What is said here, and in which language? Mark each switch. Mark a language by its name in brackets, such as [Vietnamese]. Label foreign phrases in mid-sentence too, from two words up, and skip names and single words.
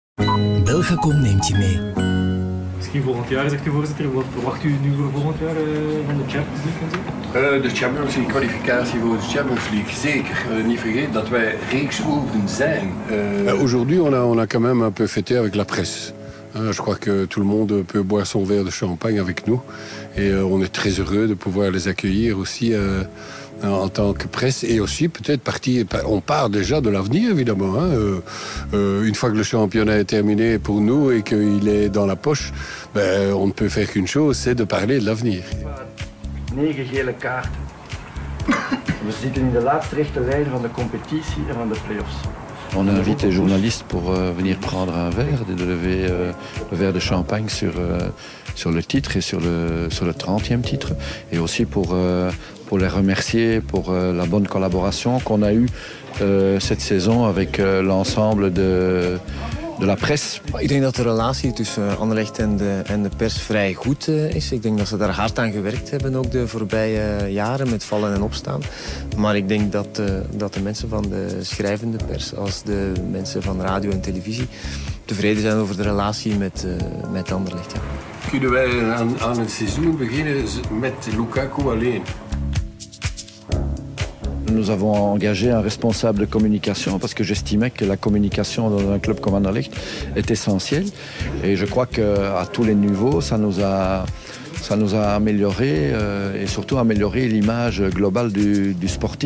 [Dutch] Belgacom neemt je mee. Misschien volgend jaar, zegt de voorzitter. Wat verwacht u nu voor volgend jaar van de Champions League en zo? De Champions League, kwalificatie voor de Champions League, zeker. Niet vergeten dat wij reeksoeven zijn. [French] Aujourd'hui, on a quand même un peu fêté avec la presse. Je crois que tout le monde peut boire son verre de champagne avec nous. Et on est très heureux de pouvoir les accueillir aussi en tant que presse. Et aussi peut-être on part déjà de l'avenir évidemment. Une fois que le championnat est terminé pour nous et qu'il est dans la poche, on ne peut faire qu'une chose, c'est de parler de l'avenir. [Dutch] 9 gele kaarten. We zitten in de laatste rechte lijn van de competitie en van de play-offs. [French] On invite les journalistes pour venir prendre un verre, de lever le verre de champagne sur le titre et sur le 30e titre. Et aussi pour les remercier pour la bonne collaboration qu'on a eue cette saison avec l'ensemble de la presse. [Dutch] Ik denk dat de relatie tussen Anderlecht en de pers vrij goed is. Ik denk dat ze daar hard aan gewerkt hebben, ook de voorbije jaren, met vallen en opstaan. Maar ik denk dat de mensen van de schrijvende pers, als de mensen van radio en televisie, tevreden zijn over de relatie met Anderlecht. Ja. Kunnen wij aan het seizoen beginnen met Lukaku alleen? [French] Nous avons engagé un responsable de communication parce que j'estimais que la communication dans un club comme Anderlecht est essentielle. Et je crois qu'à tous les niveaux, ça nous a amélioré et surtout amélioré l'image globale du Sporting.